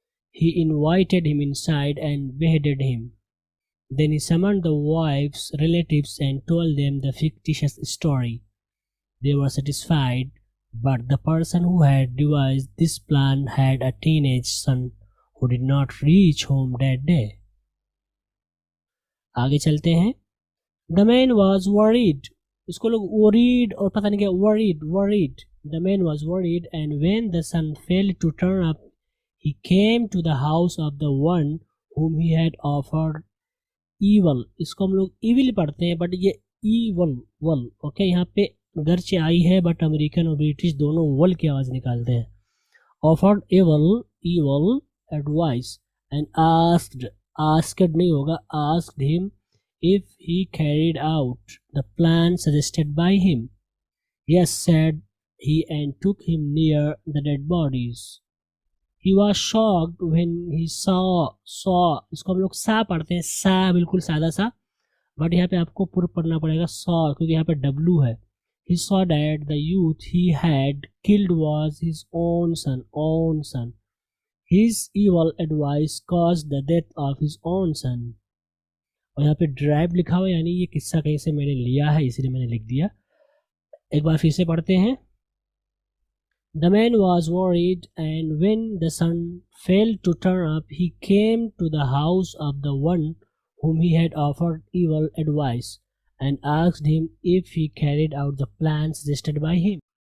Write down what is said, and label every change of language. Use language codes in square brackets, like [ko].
[en] He invited him inside and beheaded him. Then he summoned the wives, relatives, and told them the fictitious story. They were satisfied, but the person who had devised this plan had a teenage son who did not reach home that day. [ur] آگے چلتے ہیں. [en] The man was worried. [ur] اس کو لوگ worried اور پتہ نہیں کیا worried. [en] The man was worried, and when the sun failed to turn up, he came to the house of the one whom he had offered evil. [ur] اس کو ہم لوگ evil پڑھتے ہیں, بٹ یہ evil اوکے, یہاں پہ گرچہ آئی ہے بٹ امریکن اور برٹش دونوں ول کی آواز نکالتے ہیں. [en] offered evil advice and asked [ur] نہیں ہوگا, [en] asked him if he carried out the plan suggested by him. Yes, said he, and took him near the dead bodies. He was shocked when he saw [ur] اس کو ہم لوگ سا پڑھتے ہیں, سا بالکل سادہ سا, بٹ یہاں پہ آپ کو پر پڑھنا پڑے گا saw کیونکہ یہاں پہ W ہے. [en] He saw that the youth he had killed was his own son. His evil advice caused the death of his own son. [ur] اور یہاں پہ ڈرائیو لکھا ہوا, یعنی یہ قصہ کہیں سے میں نے لیا ہے, اسی لیے میں نے لکھ دیا. ایک بار پھر سے پڑھتے ہیں. [en] The man was worried, and when the sun failed to turn up, he came to the house of the one whom he had offered evil advice, and asked him if he carried out the plan suggested by him.